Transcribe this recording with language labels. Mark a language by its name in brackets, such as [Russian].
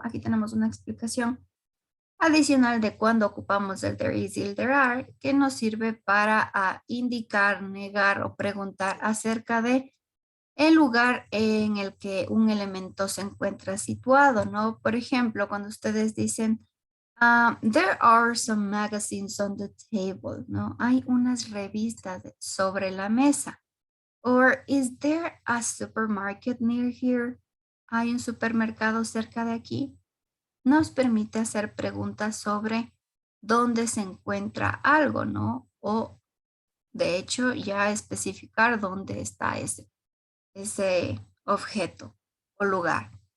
[Spanish] Aquí tenemos una explicación adicional de cuando ocupamos el [English] there is [Spanish] y el [English] there are, [Spanish] que nos sirve para indicar, negar o preguntar acerca de el lugar en el que un elemento se encuentra situado, ¿no? Por ejemplo, cuando ustedes dicen, [English] there are some magazines on the table, [Spanish] ¿no? Hay unas revistas sobre la mesa. [English] Or, is there a supermarket near here? [Spanish] ¿Hay un supermercado cerca de aquí? Nos permite hacer preguntas sobre dónde se encuentra algo, ¿no? O, de hecho, ya especificar dónde está ese objeto o lugar.